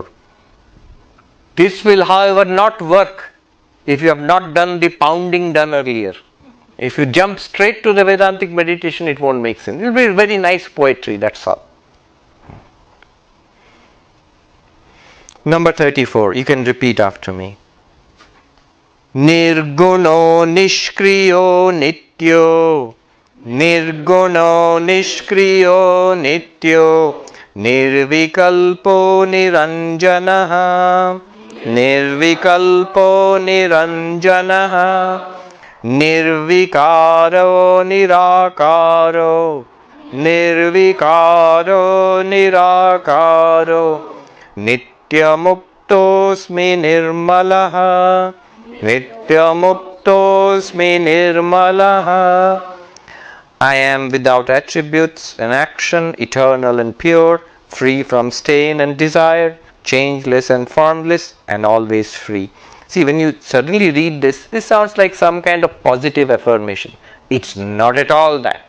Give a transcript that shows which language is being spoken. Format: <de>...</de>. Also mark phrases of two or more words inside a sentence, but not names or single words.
<en>This will, however, not work if you have not done the pounding done earlier. If you jump straight to the Vedantic meditation, it won't make sense. It will be very nice poetry, that's all. Number 34, you can repeat after me.</en> <sa>Nirguno nishkriyo nityo, nirguno nishkriyo nityo, nirvikalpo niranjanaha, nirvikalpo niranjanaha, nirvikaro nirakaro, nirvikaro nirakaro, nityamuptosmi nirmalaha, nityamuptosmi nirmalaha.</sa> <en>I am without attributes and action, eternal and pure, free from stain and desire, changeless and formless, and always free. See, when you suddenly read this, this sounds like some kind of positive affirmation. It's not at all that.</en>